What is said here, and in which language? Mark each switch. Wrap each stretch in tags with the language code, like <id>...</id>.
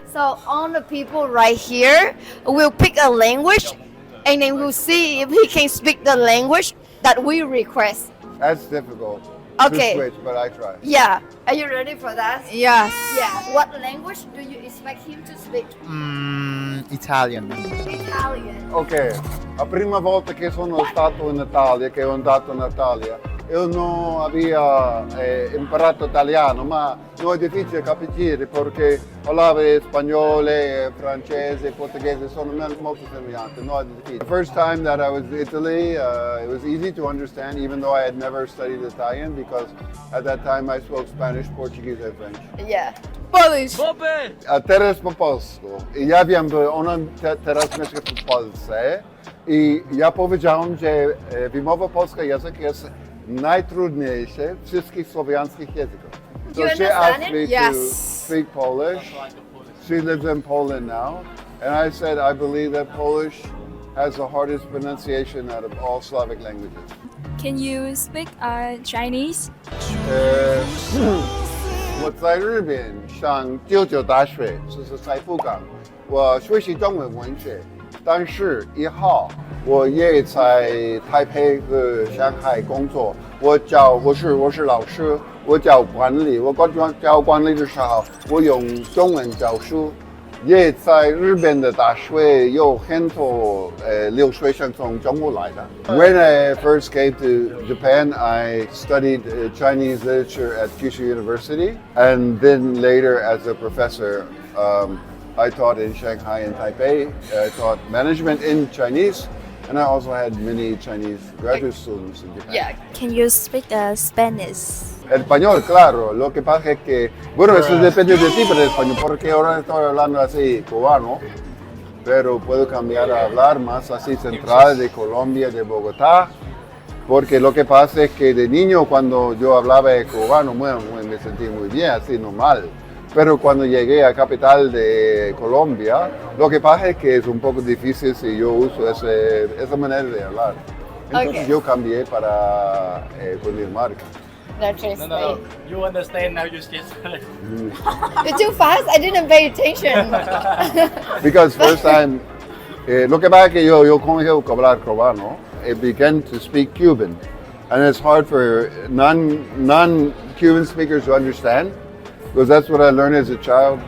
<en>So all the people right here will pick a language and then we'll see if he can speak the language that we request. That's difficult. Okay. To switch, but I try. Yeah. Are you ready for that? Yes. Yeah. What language do you expect him to speak? Italian. Italian.</en> <it>Ok, la prima volta che sono stato in Italia, che ho andato in Italia, io non avevo imparato italiano, ma non è difficile capire perché parlavo spagnolo, francese, portoghese, sono molto semelhanti, non è difficile.</it> <en>The first time that I was in Italy, it was easy to understand, even though I had never studied Italian, because at that time I spoke Spanish, Portuguese, and French. Yeah. Polish.</en> <pl>A teraz po polsku. I ja wiem, bo ona teraz mieszka w Polsce i ja powiedziałem, że wymowa polska język jest najtrudniejszy wszystkich słowiańskich języków.</pl> <en>So she asked me to speak Polish. She lives in Poland now. And I said, I believe that Polish has the hardest pronunciation out of all Slavic languages. Can you speak Chinese?</en> <zh>我在日本上99大学，就是在福冈。我学习中文文学，但是以后我也在台北和上海工作。我是老师，我教管理。我教管理的时候，我用中文教书。也在日本的大学有很多留学生从中国来的。</zh> <en>When I first came to Japan, I studied Chinese literature at Kyushu University, and then later as a professor, I taught in Shanghai and Taipei. I taught management in Chinese, and I also had many Chinese graduate students in Japan. Yeah. Can you speak Spanish?</en> <es>El español, claro. Lo que pasa es que, bueno, eso depende de ti, pero el español, porque ahora estoy hablando así cubano, pero puedo cambiar a hablar más así central de Colombia, de Bogotá, porque lo que pasa es que de niño cuando yo hablaba cubano, bueno, me sentí muy bien, así normal. Pero cuando llegué a capital de Colombia, lo que pasa es que es un poco difícil si yo uso esa manera de hablar. Entonces yo cambié para Dinamarca. No.</es> <en>You understand now, you just You're too fast. I didn't pay attention. Because first time,</en> <es>lo que pasa es que yo comencé a hablar cubano,</es> <en>I began to speak Cuban. And it's hard for non-Cuban speakers to understand, because that's what I learned as a child.</en>